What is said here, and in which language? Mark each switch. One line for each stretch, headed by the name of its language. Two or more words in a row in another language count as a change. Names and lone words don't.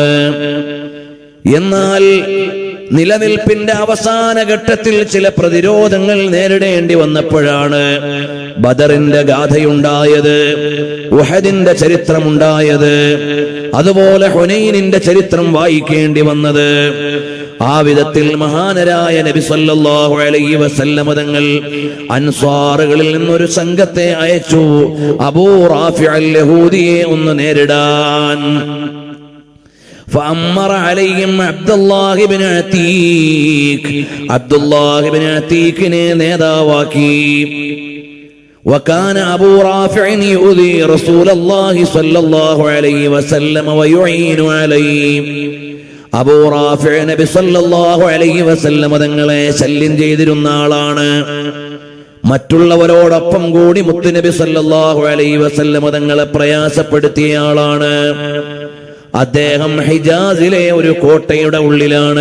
Malayalam: എന്നാൽ നിലനിൽപ്പിന്റെ അവസാന ഘട്ടത്തിൽ ചില പ്രതിരോധങ്ങൾ നേരിടേണ്ടി വന്നപ്പോഴാണ് ബദറിന്റെ ഗാഥയുണ്ടായത്, ഉഹദിന്റെ ചരിത്രമുണ്ടായത്, അതുപോലെ ഹുനൈനിന്റെ ചരിത്രം വായിക്കേണ്ടി വന്നത്. ആ വിധത്തിൽ മഹാനരായ നബി
Arabic: صلى الله عليه وسلم
Malayalam: തങ്ങൾ അൻസ്വാറുകളിൽ നിന്നൊരു സംഘത്തെ അയച്ചു അബൂ റാഫിഅ അൽ യഹൂദിയെ ഒന്ന് നേരിടാൻ.
Arabic: فأمر عليهم عبد الله بن عتيق.
Malayalam: عبد الله بن عتيق നേതാവാക്കി.
Arabic: وكان أبو رافع يؤذي رسول الله صلى الله عليه وسلم ويعين عليه.
Malayalam: അബൂ റാഫിഅ നബി
Arabic: صلى الله عليه وسلم
Malayalam: തങ്ങളെ ശല്യം ചെയ്തിരുന്ന ആളാണ്. മറ്റുള്ളവരോടൊപ്പം കൂടി മുത്തുനബി
Arabic: صلى الله عليه وسلم
Malayalam: തങ്ങളെ പ്രയാസപ്പെടുത്തിയ ആളാണ്. അദ്ദേഹം ഹിജാസിലെ ഒരു കോട്ടയുടെ ഉള്ളിലാണ്.